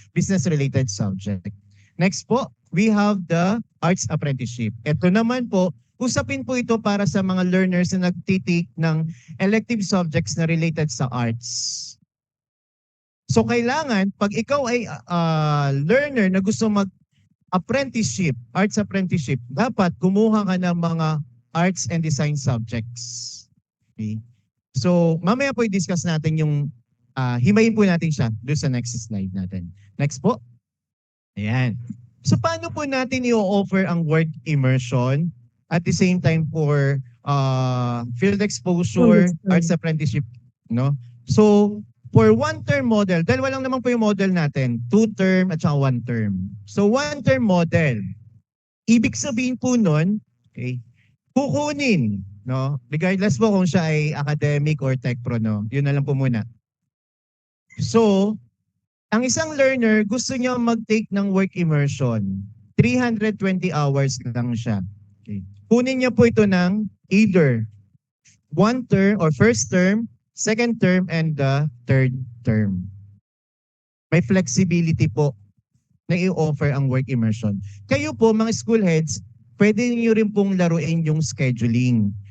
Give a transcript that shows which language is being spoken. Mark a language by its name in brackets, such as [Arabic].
[English] Business-related subject. Next po, we have the arts apprenticeship. [Filipino] Ito naman po, usapin po ito para sa mga learners na nagtitake ng elective subjects na related sa arts. So, kailangan, pag ikaw ay learner na gusto mag-apprenticeship, arts apprenticeship, dapat kumuha ka ng mga arts and design subjects. Okay? So, mamaya po i-discuss natin yung, himayin po natin siya doon sa next slide natin. Next po. Ayan. [English] So, [Filipino] paano po natin [English] i-offer ang work immersion at the same time for field exposure, arts apprenticeship, no? [Filipino] So, for one-term model, dahil walang naman po yung model natin, two-term at saka one-term. So, one-term model, ibig sabihin po nun, okay, kukunin, no? Regardless po kung siya ay academic or tech pro, no? Yun na lang po muna. So, ang isang learner gusto niya mag-take ng work immersion. 320 hours lang siya. Okay. Kunin niya po ito ng [English] either one term or first term, second term, and the third term. [Filipino] May flexibility po na i-offer ang work immersion. Kayo po, mga school heads, pwede niyo rin pong laruin yung scheduling.